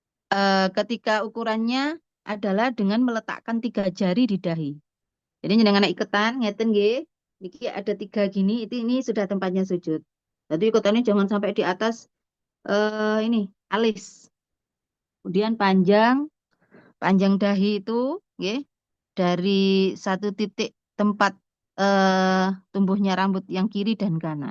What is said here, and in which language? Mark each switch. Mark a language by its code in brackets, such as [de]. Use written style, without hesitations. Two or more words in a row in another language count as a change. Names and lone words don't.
[id] ketika ukurannya adalah dengan meletakkan 3 jari di dahi. Jadi dengan iketan ngeten nggih. Niki ada 3 gini, ini sudah tempatnya sujud. Jadi iketannya jangan sampai di atas ini alis. Kemudian panjang dahi itu nggih, dari satu titik tempat tumbuhnya rambut yang kiri dan kanan.